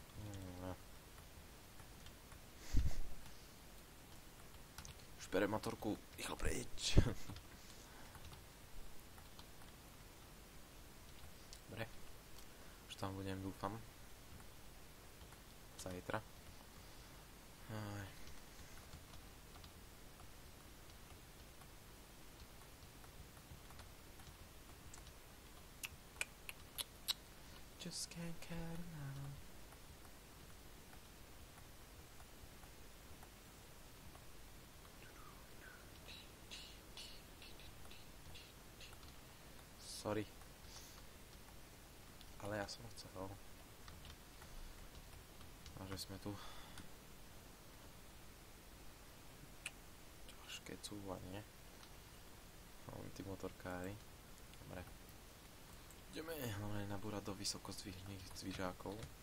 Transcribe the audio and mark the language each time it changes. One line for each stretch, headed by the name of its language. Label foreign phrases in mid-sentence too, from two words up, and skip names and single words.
Slovak: Už bere motorku, rýchlo preč. Dobre. Už tam budem, dúfam. Zajtra.
English: Just can't cut him out. Sorry.
Slovak: Ale ja som chcel. A že sme tu. Ťažké cúvanie. Tí motorkári. Dobre. Ideme hlavne nabúrať do vysoko zdvižných zdvižákov.